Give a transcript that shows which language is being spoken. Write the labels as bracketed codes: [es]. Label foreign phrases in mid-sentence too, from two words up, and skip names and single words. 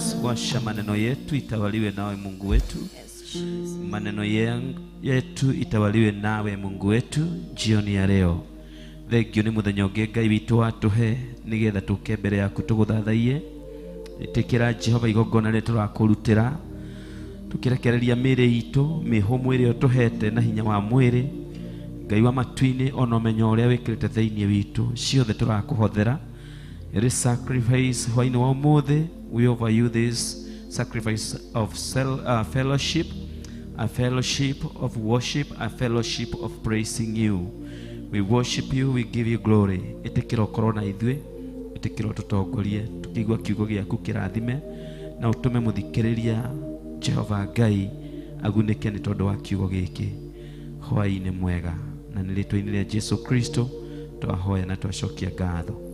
[sw] washa maneno yetu itawaliwe nawe Mungu wetu. Maneno yetu itawaliwe nawe Mungu wetu jioni ya leo. [ki] Thengio ni muthenya ungi Ngai witu watuhe nigetha tuke mbere yaku tuguthathaiye. Itikira Jehova igongona ritu turakurutira tukirekereria mĩĩrĩ itu mihumu iria tuhete na hinya wa mwĩrĩ. Ngai wa matu-ini ona ũmenyo ũrĩa wĩkĩrĩte thĩinĩ witũ ciothe tũrakũhothera. [en] This sacrifice [ki] hwa-ini wa ũmũthĩ, [en] we offer you this sacrifice of fellowship, a fellowship of worship, a fellowship of praising you. We worship you, we give you glory. [ki] Itikira ũkorwo na ithuĩ, itikira ũtũtongorie tukigua kiugo gĩaku kĩrathime na ũtũme mũthikĩrĩria Jehova Ngai agunĩke nĩ tondũ wa kiugo gĩkĩ. Hwa-ini mwega na nĩ rĩtwa-inĩ rĩa Jesu Kristo twahoya na twacokia ngatho.